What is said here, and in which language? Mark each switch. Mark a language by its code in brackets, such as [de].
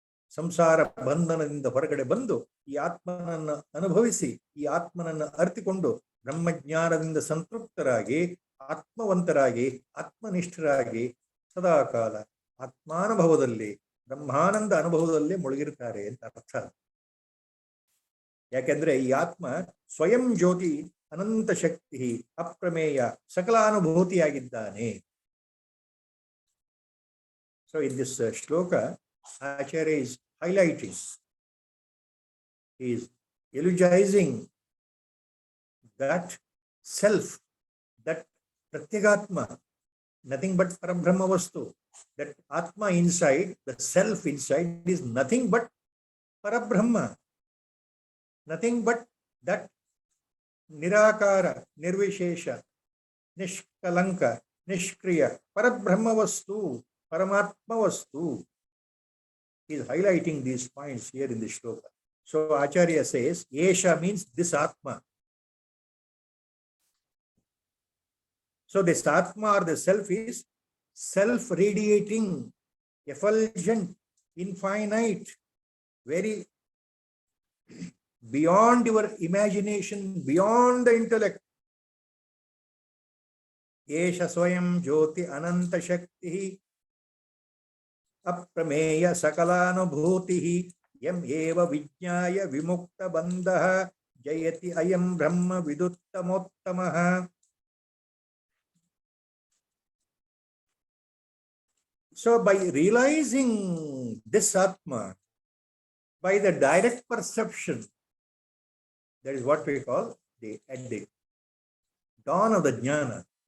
[kn] ಸಂಸಾರ ಬಂಧನದಿಂದ ಹೊರಗಡೆ ಬಂದು ಈ ಆತ್ಮನನ್ನು ಅನುಭವಿಸಿ ಈ ಆತ್ಮನನ್ನು ಅರ್ಥಿಕೊಂಡು ಬ್ರಹ್ಮಜ್ಞಾನದಿಂದ ಸಂತೃಪ್ತರಾಗಿ ಆತ್ಮವಂತರಾಗಿ ಆತ್ಮನಿಷ್ಠರಾಗಿ ಸದಾಕಾಲ ಆತ್ಮಾನುಭವದಲ್ಲಿ ಬ್ರಹ್ಮಾನಂದ ಅನುಭವದಲ್ಲಿ ಮುಳುಗಿರ್ತಾರೆ ಅಂತ ಅರ್ಥ. ಯಾಕೆಂದ್ರೆ ಈ ಆತ್ಮ ಸ್ವಯಂ ಜ್ಯೋತಿ ಅನಂತ ಶಕ್ತಿ ಅಪ್ರಮೇಯ ಸಕಲಾನುಭೂತಿಯಾಗಿದ್ದಾನೆ. [en] So in this shloka, Acharya is highlighting, he is eulogizing that self, that pratyagatma, nothing but Parabrahma Vastu. That Atma inside, the self inside is nothing but Parabrahma. Nothing but that Nirakara, Nirvishesha, Nishkalanka, Nishkriya, Parabrahma Vastu, Paramatma Vastu. He is highlighting these points here in this shloka. So Acharya says, Yesha means this Atma. So this Atma or the self is self-radiating, effulgent, infinite, very beyond your imagination, beyond the intellect. [sa] Yesha swayam jyoti ananta shakti Aprameya ಸಕಲಾನುಭೂತಿ M ಏವ ವಿಜ್ಞಾಯ ವಿಮುಕ್ತ ಬಂಧಃ ಜಯತಿ ಅಯಂ ಬ್ರಹ್ಮ ವಿದುತ್ತಮೋತ್ತಮಃ. [en] So by realizing this Atma, by the direct perception, that is what we call at the dawn of the jnana.